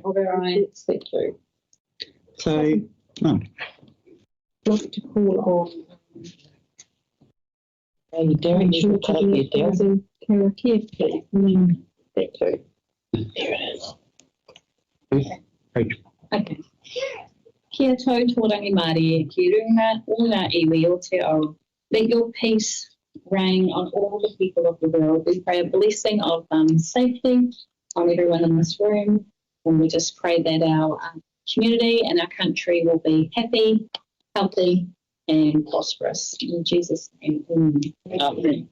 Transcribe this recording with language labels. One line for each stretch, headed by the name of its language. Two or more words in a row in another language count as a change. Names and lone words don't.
English: Thank you. So, I'd like to call on Hey, Derek, you should cut up your deal. Thank you. There it is. Okay.
Māori: Kia tau tōrangi Māori, ki runga o ngā iwi o te ao.
English: Let your peace reign on all the people of the world. We pray a blessing of safety on everyone in this room. And we just pray that our community and our country will be happy, healthy, and prosperous. In Jesus' name. Amen.